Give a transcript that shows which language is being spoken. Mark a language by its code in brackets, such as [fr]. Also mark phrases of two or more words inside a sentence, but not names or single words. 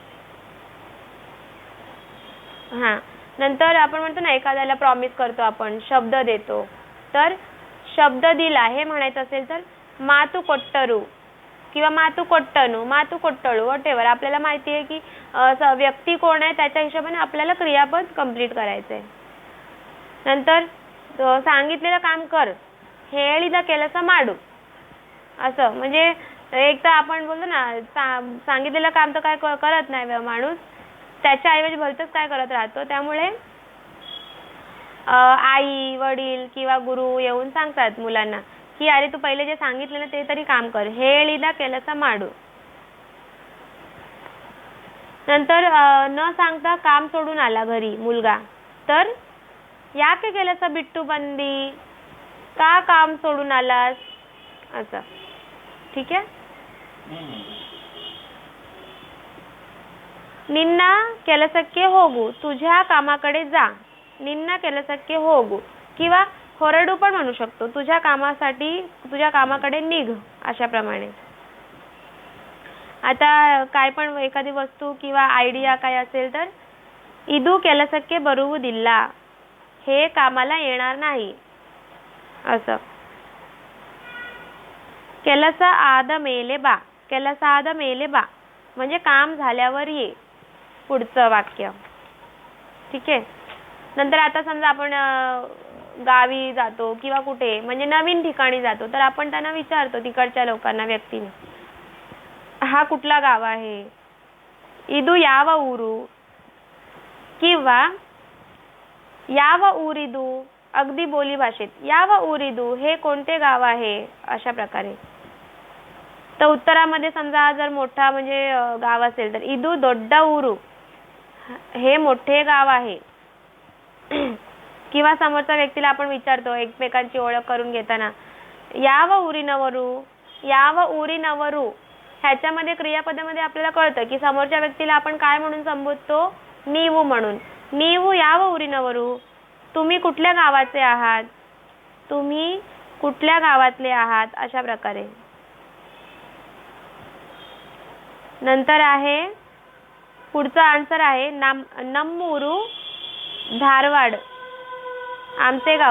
[mr] नंतर आपण म्हणतो ना एखाद्याला प्रॉमिस करतो आपण, शब्द देतो, तर शब्द दिला हे म्हणायचं असेल तर [kn] ಮಾತು ಕೊಟ್ಟರು [mr] किंवा [kn] ಮಾತು ಕೊಟ್ಟನು, ಮಾತು ಕೊಟ್ಟಳು, [mr] वॉटेवर. आपल्याला माहिती आहे की व्यक्ती कोण आहे त्याच्या हिशोबाने आपल्याला क्रियापद कंप्लीट करायचंय. नंतर सांगितलेलं काम कर, [kn] ಹೇಳಿದ ಕೆಲಸ ಮಾಡು असं. [mr] म्हणजे एक तर आपण बोलतो ना सांगितलेलं काम तर काय करत नाही माणूस, त्याच्या ऐवजी भलतंच काय करत राहतो. त्यामुळे आई वडील किंवा गुरु येऊन सांगतात मुलांना की अरे तू पहिले जे सांगितलं ना ते तरी काम कर, [kn] ಹೇಳಿದ ಕೆಲಸ ಮಾಡು. [mr] नंतर न सांगता काम सोडून आला घरी मुलगा, तर [kn] ಯಾಕೆ ಕೆಲಸ ಬಿಟ್ಟು ಬಂದಿ, [mr] का काम सोडून आलास असं. ठीक आहे. [kn] ನಿನ್ನ ಕೆಲಸಕ್ಕೆ ಹೋಗು, [mr] तुझ्या कामाकडे जा. [kn] ನಿನ್ನ ಕೆಲಸಕ್ಕೆ ಹೋಗು [mr] किंवा ಹೊರडू पण म्हणू शकतो, तुझ्या कामासाठी, तुझ्या कामाकडे निघ अशा प्रमाणे. आता काय पण एखादी वस्तू किंवा आयडिया काय असेल तर [kn] ಇದು ಕೆಲಸಕ್ಕೆ ಬರುವುದಿಲ್ಲ, [mr] हे कामाला येणार नाही असं. [kn] ಕೆಲಸ ಆದ ಮೇಲೆ ಬಾ, ಕೆಲಸ ಆದ ಮೇಲೆ ಬा [mr] म्हणजे काम झाल्यावर ये, पुढचं वाक्य. ठीक आहे. नंतर आता समजा आपण गावी जातो किंवा कुठे म्हणजे नवीन ठिकाणी जातो, तर आपण त्यांना विचारतो तिकडच्या लोकांना, व्यक्तीने, हा कुठला गाव आहे, [kn] ಇದು ಯಾವ ಊರು किंवा ಯಾವ ಊರಿದು, [mr] अगदी बोली भाषेत [kn] ಯಾವ ಊರಿದು, [mr] हे कोणते गाव आहे अशा प्रकारे. तर उत्तरामध्ये समजा जर मोठा म्हणजे गाव असेल तर [kn] ಇದು ದೊಡ್ಡ ಊರು, [mr] हे मोठे गाव आहे. किंवा समोरच्या व्यक्तीला आपण विचारतो एकमेकांची ओळख करून घेताना [kn] ಯಾವ ಊರಿನವರು, ಯಾವ ಊರಿನವರು, [mr] ह्याच्यामध्ये क्रियापदामध्ये आपल्याला कळतं की समोरच्या व्यक्तीला आपण काय म्हणून संबोधतो, ನೀವು म्हणून. [kn] ನೀವು ಯಾವ ಊರಿನವರು, [mr] तुम्ही कुठल्या गावाचे आहात, तुम्ही कुठल्या गावातले आहात, अशा प्रकारे. नंतर आहे पुढचा आन्सर आहे नम्मूरू धारवाड, आमचे गाव.